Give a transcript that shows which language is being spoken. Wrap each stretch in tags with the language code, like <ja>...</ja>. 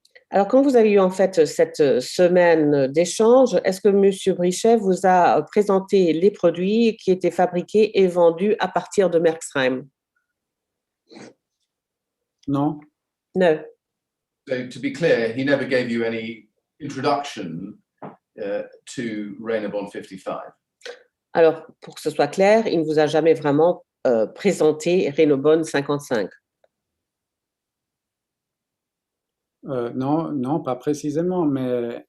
<fr>Alors, quand vous avez eu en fait cette semaine d'échange, est-ce que M. Brichet vous a présenté les produits qui étaient fabriqués et vendus à partir de Merckxheim? Non,</fr> <en>No. So to be clear, he never gave you any introduction to Reynobond 55.</en> <fr>Alors, pour que ce soit clair, il ne vous a jamais vraiment présenté Reynobond 55. Non, non, pas précisément, mais</fr>